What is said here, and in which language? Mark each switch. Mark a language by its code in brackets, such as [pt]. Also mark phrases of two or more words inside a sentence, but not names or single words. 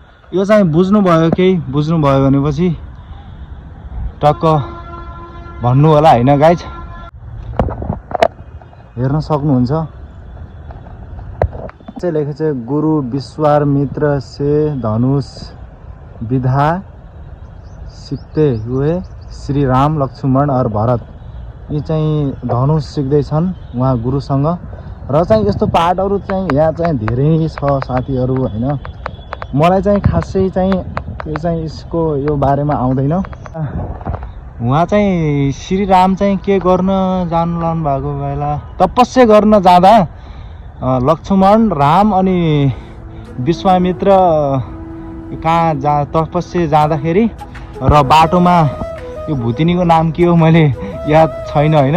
[ne] यो चाहिँ बुझ्नुभयो केही बुझ्नुभयो भनेपछि टक्क भन्नु होला हैन गाइज। हेर्न सक्नुहुन्छ चाहिँ लेखेको छ [hi] गुरु विश्वामित्र से धनुष विधा सिक्ते हुए श्री राम लक्ष्मण और भरत। [ne] यी चाहिँ धनुष सिक्दैछन् उहाँ गुरुसँग र चाहिँ यस्तो पाठहरू चाहिँ यहाँ चाहिँ धेरै छ साथीहरू हैन। मलाई चाहिँ खासै चाहिँ यो चाहिँ यसको यो बारेमा आउँदैन। उहाँ चाहिँ श्री राम चाहिँ के गर्न जानु भएको बेला तपस्या गर्न जाँदा लक्ष्मण राम अनि विश्वामित्र कहाँ तपस्या जाँदाखेरि र बाटोमा यो भुतिनीको नाम के हो मैले याद छैन हैन।